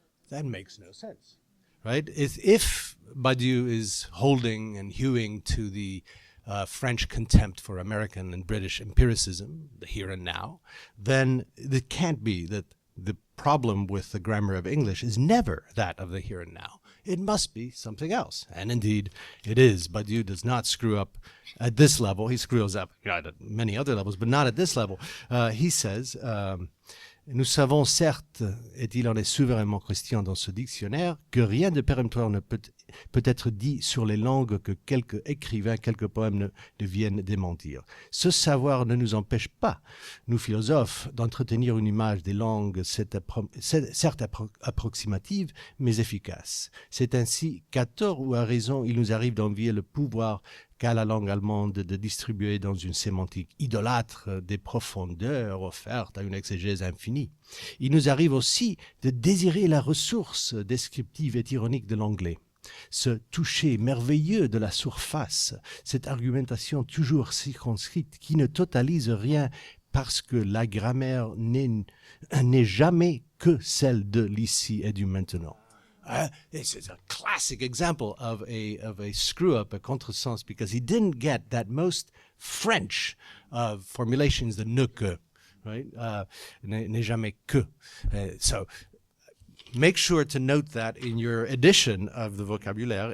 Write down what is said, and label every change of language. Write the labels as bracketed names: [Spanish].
[English] That makes no sense, right? If Badiou is holding and hewing to the French contempt for American and British empiricism, the here and now, then it can't be that the problem with the grammar of English is never that of the here and now. It must be something else. And indeed, it is. Badiou does not screw up at this level. He screws up at many other levels, but not at this level. He says, [French] nous savons certes, et il en est souverainement question dans ce dictionnaire, que rien de péremptoire ne peut être dit sur les langues que quelques écrivains, quelques poèmes ne viennent démentir. Ce savoir ne nous empêche pas, nous philosophes, d'entretenir une image des langues certes approximative, mais efficace. C'est ainsi qu'à tort ou à raison, il nous arrive d'envier le pouvoir qu'a la langue allemande de distribuer dans une sémantique idolâtre des profondeurs offertes à une exégèse infinie. Il nous arrive aussi de désirer la ressource descriptive et ironique de l'anglais. Ce toucher merveilleux de la surface, cette argumentation toujours circonscrite qui ne totalise rien parce que la grammaire n'est jamais que celle de l'ici et du maintenant. [English] This is a classic example of a screw-up, a contresens, because he didn't get that most French formulations, the ne que, right? [French] N'est jamais que. [English] So make sure to note that in your edition of the vocabulaire.